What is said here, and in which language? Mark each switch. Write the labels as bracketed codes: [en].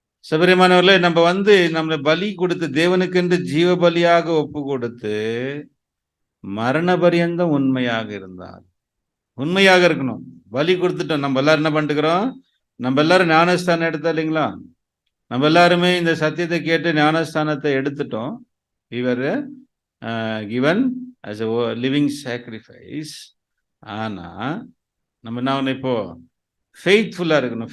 [ta] சபரியமானவர்களே, நம்ம நம்மளை பலி கொடுத்து தேவனுக்கென்று ஜீவ பலியாக ஒப்பு கொடுத்து மரண பரியந்தம் உண்மையாக இருந்தார். உண்மையாக இருக்கணும். பலி கொடுத்துட்டோம். நம்ம எல்லாரும் என்ன பண்ணிக்கிறோம்? நம்ம எல்லாரும் ஞானஸ்தானம் எடுத்தோம் இல்லைங்களா? நம்ம எல்லாருமே இந்த சத்தியத்தை கேட்டு ஞானஸ்தானத்தை எடுத்துட்டோம். [en] we were given as a living sacrifice. [ta] ஆனா நம்ம என்ன இப்போ ஃபெய்த்ஃபுல்லா இருக்கணும்.